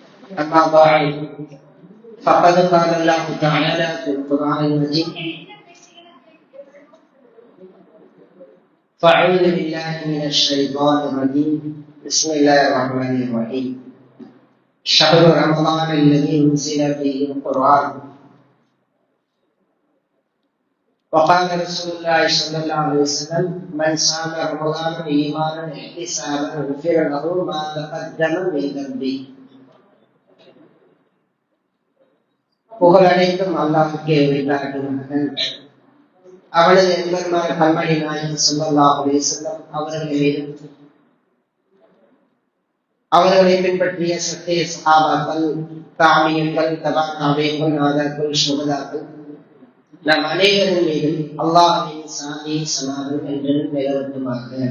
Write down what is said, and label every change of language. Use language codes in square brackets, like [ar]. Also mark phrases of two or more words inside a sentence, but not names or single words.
[ar] أما بعد فقد قال الله تعالى في القرآن المجيد فأعوذ بالله من الشيطان الرجيم بسم الله الرحمن الرحيم شهر رمضان الذي أنزل فيه القرآن وقال رسول الله صلى الله عليه وسلم من صام رمضان إيمانا واحتسابا غفر له ما تقدم من ذنبه. [ta] புகழ் அனைத்தும் அல்லாஹ்வுக்கே உரித்தாகின்றன. அவனது எம்பெருமான் கண்மணி நாயகம் [ar] صلى الله عليه وسلم [ta] அவர்கள் மீதும் அவர்களை பின்பற்றிய சத்திய சஹாபாக்கள், தாபியீன்கள், தபா தாபியீன்கள், நாதாக்கள், ஷுஹதாக்கள் நம் அனைவரின் மீதும் அல்லாஹ்வின் சாந்தி சமாதானம் என்று நிலவட்டுமாக.